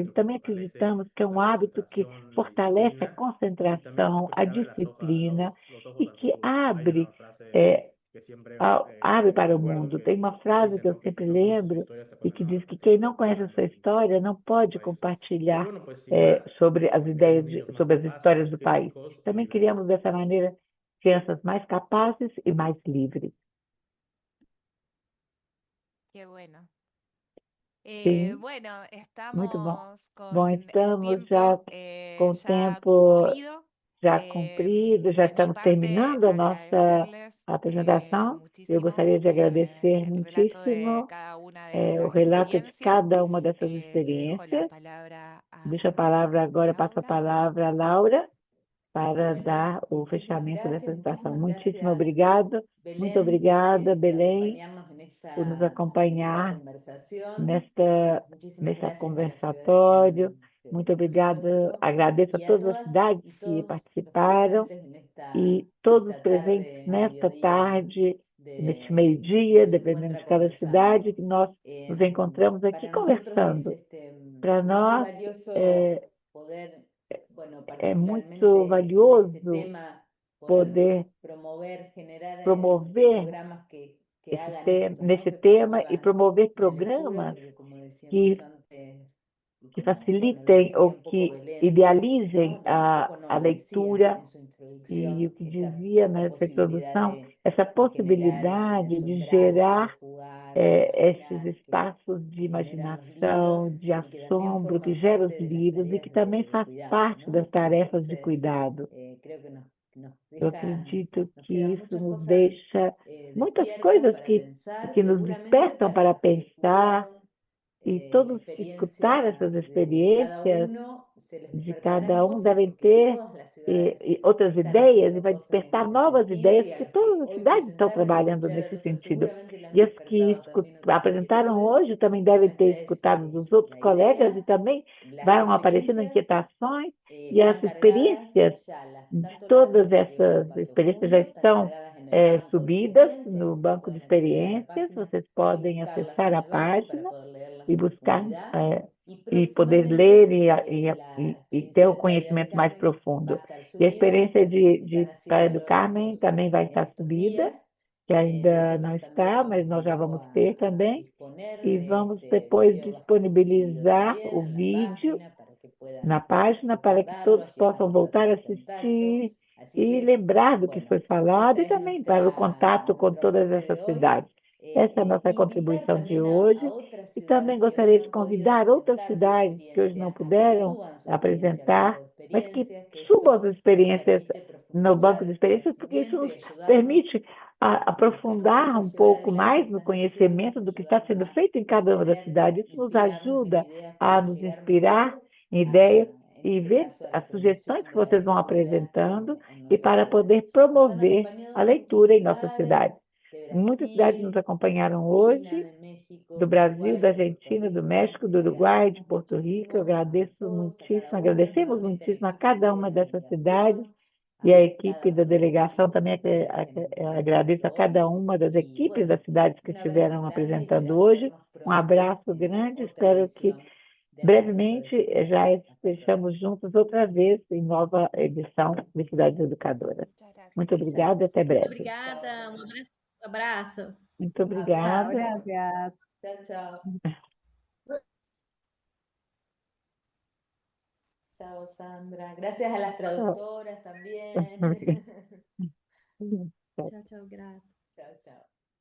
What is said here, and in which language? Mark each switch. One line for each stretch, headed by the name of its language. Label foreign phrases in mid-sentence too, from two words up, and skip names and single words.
Portuguese: Também acreditamos que é um hábito que fortalece a concentração, a disciplina e que abre abre para o mundo. Tem uma frase que eu sempre lembro e que diz que quem não conhece a sua história não pode compartilhar sobre as ideias, sobre as histórias do país. Também criamos dessa maneira crianças mais capazes e mais livres.
Spanish: Qué bueno.
Portuguese: Sim,
Spanish: Bueno,
Portuguese: muito bom.
Spanish: estamos
Portuguese: Bom,
Spanish: con el
Portuguese: estamos já
Spanish: tiempo
Portuguese: com o
Spanish: ya
Portuguese: tempo
Spanish: cumplido.
Portuguese: já cumprido, já
Spanish: De mi
Portuguese: estamos
Spanish: parte,
Portuguese: terminando a nossa
Spanish: agradecerles
Portuguese: apresentação. Eu
Spanish: muchísimo
Portuguese: gostaria de agradecer
Spanish: el relato de
Portuguese: muitíssimo
Spanish: cada una de
Portuguese: o
Spanish: las
Portuguese: relato de
Spanish: experiencias.
Portuguese: cada uma dessas
Spanish: Le dejo la
Portuguese: experiências.
Spanish: palabra
Portuguese: Deixo a palavra agora, passo a
Spanish: Laura.
Portuguese: palavra à Laura para
Spanish: Bueno,
Portuguese: dar o
Spanish: muchísimas
Portuguese: fechamento dessa
Spanish: gracias,
Portuguese: apresentação.
Spanish: muchísimas
Portuguese: Muitíssimo
Spanish: gracias,
Portuguese: obrigado. Muito
Spanish: Belén,
Portuguese: obrigada,
Spanish: por
Portuguese: Belém,
Spanish: acompañarnos en
Portuguese: por nos
Spanish: esta
Portuguese: acompanhar
Spanish: conversación.
Portuguese: nesse
Spanish: Muchísimas gracias a las ciudades
Portuguese: conversatório.
Spanish: que
Portuguese: Muito
Spanish: han
Portuguese: obrigada.
Spanish: dispuesto
Portuguese: Agradeço a
Spanish: y a
Portuguese: todas as
Spanish: todas
Portuguese: cidades
Spanish: y
Portuguese: que
Spanish: todos los
Portuguese: participaram
Spanish: presentes
Portuguese: e todos os
Spanish: esta
Portuguese: presentes
Spanish: tarde,
Portuguese: nesta
Spanish: mediodía
Portuguese: tarde, neste
Spanish: que
Portuguese: meio-dia,
Spanish: nos
Portuguese: dependendo
Spanish: encuentra
Portuguese: de cada
Spanish: conversando.
Portuguese: cidade, que nós nos encontramos aqui
Spanish: Para nosotros
Portuguese: conversando.
Spanish: es
Portuguese: Para
Spanish: muy
Portuguese: nós
Spanish: valioso poder, bueno,
Portuguese: é muito
Spanish: particularmente en este
Portuguese: valioso
Spanish: tema,
Portuguese: poder
Spanish: promover, generar
Portuguese: promover
Spanish: programas que hagan esto, ¿no?
Portuguese: nesse
Spanish: Que
Portuguese: tema e
Spanish: promuevan
Portuguese: promover
Spanish: la lectura,
Portuguese: programas
Spanish: porque como decíamos
Portuguese: que
Spanish: antes, y
Portuguese: que
Spanish: como, bueno, lo
Portuguese: facilitem
Spanish: decía
Portuguese: ou
Spanish: un poco
Portuguese: que
Spanish: Belén,
Portuguese: idealizem
Spanish: ¿no? Y un poco
Portuguese: a
Spanish: nos lo decía
Portuguese: leitura
Spanish: en su
Portuguese: e o
Spanish: introducción,
Portuguese: que dizia
Spanish: esta
Portuguese: nessa
Spanish: posibilidad
Portuguese: introdução, essa
Spanish: de generar,
Portuguese: possibilidade de
Spanish: asombrarse,
Portuguese: gerar
Spanish: de jugar, de
Portuguese: esses
Spanish: imaginar, que
Portuguese: espaços de
Spanish: generan los
Portuguese: imaginação,
Spanish: libros
Portuguese: de
Spanish: y que también
Portuguese: assombro, que
Spanish: forman
Portuguese: geram os
Spanish: parte de las
Portuguese: livros e
Spanish: tareas
Portuguese: que também
Spanish: de
Portuguese: faz
Spanish: cuidado,
Portuguese: parte
Spanish: ¿no?
Portuguese: das tarefas de
Spanish: Entonces,
Portuguese: cuidado.
Spanish: creo que nos
Portuguese: Eu
Spanish: deja,
Portuguese: acredito
Spanish: nos
Portuguese: que
Spanish: quedan
Portuguese: isso
Spanish: muchas
Portuguese: nos
Spanish: cosas
Portuguese: deixa muitas
Spanish: despiertas
Portuguese: coisas
Spanish: para pensar,
Portuguese: que nos
Spanish: seguramente
Portuguese: despertam
Spanish: para
Portuguese: para
Spanish: los que
Portuguese: pensar,
Spanish: escucharon
Portuguese: e
Spanish: la
Portuguese: todos que escutaram
Spanish: experiencia
Portuguese: essas
Spanish: de cada
Portuguese: experiências
Spanish: uno, se les
Portuguese: de
Spanish: despertarán
Portuguese: cada um
Spanish: cosas
Portuguese: devem
Spanish: porque
Portuguese: ter
Spanish: todas las ciudades
Portuguese: outras
Spanish: están
Portuguese: ideias e
Spanish: haciendo
Portuguese: vai
Spanish: cosas en
Portuguese: despertar
Spanish: este
Portuguese: novas
Spanish: sentido
Portuguese: ideias,
Spanish: y a
Portuguese: porque
Spanish: los que
Portuguese: todas as
Spanish: hoy
Portuguese: cidades estão
Spanish: presentaron y
Portuguese: trabalhando
Spanish: escucharon
Portuguese: nesse
Spanish: esto
Portuguese: sentido.
Spanish: seguramente le han
Portuguese: E as que
Spanish: despertado también otras
Portuguese: apresentaram
Spanish: inquietudes
Portuguese: hoje também
Spanish: y
Portuguese: devem
Spanish: bueno,
Portuguese: ter
Spanish: esta
Portuguese: escutado dos
Spanish: es
Portuguese: outros
Spanish: la
Portuguese: colegas e
Spanish: idea.
Portuguese: também
Spanish: Las
Portuguese: vão aparecendo
Spanish: experiencias
Portuguese: inquietações e as
Spanish: están cargadas
Portuguese: experiências
Spanish: ya,
Portuguese: de
Spanish: tanto las
Portuguese: todas
Spanish: de
Portuguese: essas
Spanish: Ocupación
Portuguese: experiências já
Spanish: Mundo están
Portuguese: estão
Spanish: cargadas en el banco de
Portuguese: subidas
Spanish: experiencias,
Portuguese: no
Spanish: ustedes
Portuguese: banco de
Spanish: pueden acceder a la
Portuguese: experiências,
Spanish: página
Portuguese: vocês
Spanish: y
Portuguese: podem
Spanish: buscarlas
Portuguese: acessar
Spanish: en
Portuguese: a
Spanish: el banco para
Portuguese: página
Spanish: poder leerlas
Portuguese: e
Spanish: en
Portuguese: buscar
Spanish: profundidad. Y
Portuguese: e poder ler
Spanish: próximamente la
Portuguese: e
Spanish: experiencia
Portuguese: ter um
Spanish: de Playa del
Portuguese: conhecimento mais
Spanish: Carmen va
Portuguese: profundo.
Spanish: a estar
Portuguese: E a
Spanish: subida,
Portuguese: experiência
Spanish: están
Portuguese: de Praia do
Spanish: haciéndolo
Portuguese: Carmen também vai
Spanish: en
Portuguese: estar
Spanish: estos
Portuguese: subida,
Spanish: días.
Portuguese: que ainda não
Spanish: Nosotros también
Portuguese: está, mas
Spanish: vamos
Portuguese: nós já
Spanish: luego
Portuguese: vamos ter
Spanish: a
Portuguese: também.
Spanish: disponer
Portuguese: E
Spanish: de
Portuguese: vamos
Spanish: este
Portuguese: depois
Spanish: video subido
Portuguese: disponibilizar
Spanish: también
Portuguese: o
Spanish: en la
Portuguese: vídeo
Spanish: página para que puedan
Portuguese: na página para que
Spanish: recordarlo.
Portuguese: todos
Spanish: Allí
Portuguese: possam
Spanish: estamos
Portuguese: voltar a
Spanish: tratando de contacto.
Portuguese: assistir
Spanish: Así
Portuguese: e
Spanish: que,
Portuguese: lembrar do que
Spanish: bueno,
Portuguese: foi falado
Spanish: esta
Portuguese: e
Spanish: es
Portuguese: também para o contato com
Spanish: nuestro
Portuguese: todas
Spanish: aporte
Portuguese: essas
Spanish: de hoy.
Portuguese: cidades. Essa é a nossa
Spanish: Invitar
Portuguese: contribuição de
Spanish: también a
Portuguese: hoje.
Spanish: otras
Portuguese: E também
Spanish: ciudades que hoy
Portuguese: gostaria
Spanish: no
Portuguese: de
Spanish: han podido
Portuguese: convidar outras
Spanish: comentar su
Portuguese: cidades que hoje não
Spanish: experiencia a que
Portuguese: puderam
Spanish: suban su experiencia al banco
Portuguese: apresentar,
Spanish: de
Portuguese: mas que
Spanish: experiencias, que
Portuguese: subam as
Spanish: esto nos
Portuguese: experiências
Spanish: permite
Portuguese: no banco
Spanish: profundizar
Portuguese: de
Spanish: el
Portuguese: experiências, porque isso
Spanish: conocimiento y
Portuguese: nos
Spanish: ayudarnos
Portuguese: permite
Spanish: que nos
Portuguese: aprofundar
Spanish: toca
Portuguese: um
Spanish: llevar
Portuguese: pouco
Spanish: adelante
Portuguese: mais no
Spanish: estas misiones,
Portuguese: conhecimento do que está
Spanish: ayudarnos
Portuguese: sendo
Spanish: a
Portuguese: feito em cada uma das
Spanish: tener,
Portuguese: cidades. Isso nos
Spanish: inspirarnos en
Portuguese: ajuda
Spanish: ideas
Portuguese: a
Spanish: para
Portuguese: nos
Spanish: llegar
Portuguese: inspirar
Spanish: mejor
Portuguese: em ideias
Spanish: en
Portuguese: e
Spanish: este
Portuguese: ver
Spanish: caso, a la
Portuguese: as sugestões
Spanish: promoción
Portuguese: que
Spanish: de la
Portuguese: vocês vão
Spanish: lectura
Portuguese: apresentando
Spanish: en
Portuguese: e
Spanish: nuestras
Portuguese: para
Spanish: ciudades.
Portuguese: poder
Spanish: Nos han
Portuguese: promover a
Spanish: acompañado muchas
Portuguese: leitura em nossas
Spanish: ciudades
Portuguese: cidades.
Spanish: de
Portuguese: Muitas cidades
Spanish: Brasil,
Portuguese: nos acompanharam
Spanish: de Argentina,
Portuguese: hoje,
Spanish: de México,
Portuguese: do
Spanish: de
Portuguese: Brasil,
Spanish: Uruguay,
Portuguese: da
Spanish: de Puerto
Portuguese: Argentina, do
Spanish: Rico.
Portuguese: México, do Uruguai, de Porto Rico. Eu
Spanish: Muchísimo a
Portuguese: agradeço
Spanish: todos, a
Portuguese: muitíssimo,
Spanish: cada uno,
Portuguese: agradecemos
Spanish: nuevamente al
Portuguese: muitíssimo a
Spanish: equipo
Portuguese: cada
Spanish: de
Portuguese: uma dessas cidades
Spanish: delegación,
Portuguese: e a
Spanish: a
Portuguese: equipe
Spanish: cada
Portuguese: da
Spanish: uno de los
Portuguese: delegação
Spanish: equipos
Portuguese: também,
Spanish: concertados que han
Portuguese: agradeço a
Spanish: intervenido hoy.
Portuguese: cada uma das
Spanish: Y
Portuguese: equipes
Spanish: bueno,
Portuguese: das cidades que
Spanish: un abrazo
Portuguese: estiveram
Spanish: grande y
Portuguese: apresentando
Spanish: esperamos
Portuguese: hoje.
Spanish: vernos
Portuguese: Um
Spanish: pronto
Portuguese: abraço
Spanish: en
Portuguese: grande,
Spanish: otra
Portuguese: espero que
Spanish: edición de Encuentro de
Portuguese: brevemente já
Spanish: Ciudades. Hasta pronto.
Portuguese: estejamos juntos outra vez em nova edição de Cidades Educadoras.
Spanish: Muchas gracias.
Portuguese: Muito obrigada e até Muito breve. obrigada, um abraço. Muito obrigada.
Spanish: Gracias. Chao, chao. Chao, Sandra. Gracias a las traductoras también.
Portuguese: Tchau, tchau, grato.
Spanish: Chao, chao.